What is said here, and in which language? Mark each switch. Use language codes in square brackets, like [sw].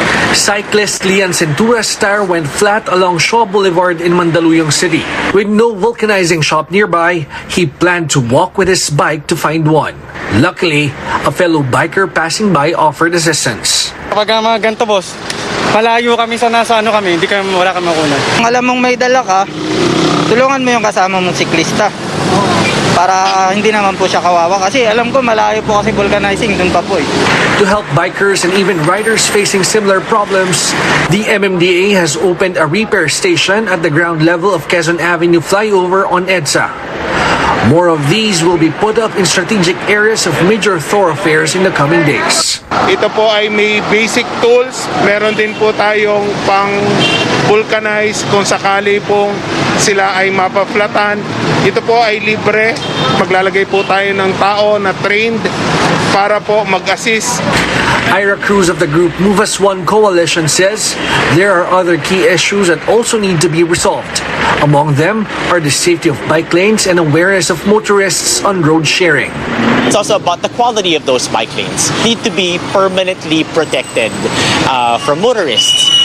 [en] Cyclist Lian Centura's tire went flat along Shaw Boulevard in Mandaluyong City. With no vulcanizing shop nearby, he planned to walk with his bike to find one. Luckily, a fellow biker passing by offered assistance. [tl] Kapag mga ganito, boss, malayo kami sa wala kami makunan. Kung alam mong may dala ka, tulungan mo yung kasama mong siklista. Para hindi naman po siya kawawa kasi alam ko malayo po kasi vulcanizing dun pa po eh. [en] To help bikers and even riders facing similar problems, the MMDA has opened a repair station at the ground level of Quezon Avenue flyover on EDSA. More of these will be put up in strategic areas of major thoroughfares in the coming days. [tl] Ito po ay may basic tools. Meron din po tayong pang vulcanize kung sakali pong sila ay mapaflatan. Ito po ay libre. Maglalagay po tayo ng tao na trained para po mag-assist. [en] Ira Cruz of the group Move As One Coalition says there are other key issues that also need to be resolved. Among them are the safety of bike lanes and awareness of motorists on road sharing. It's also about the quality of those bike lanes. Need to be permanently protected from motorists.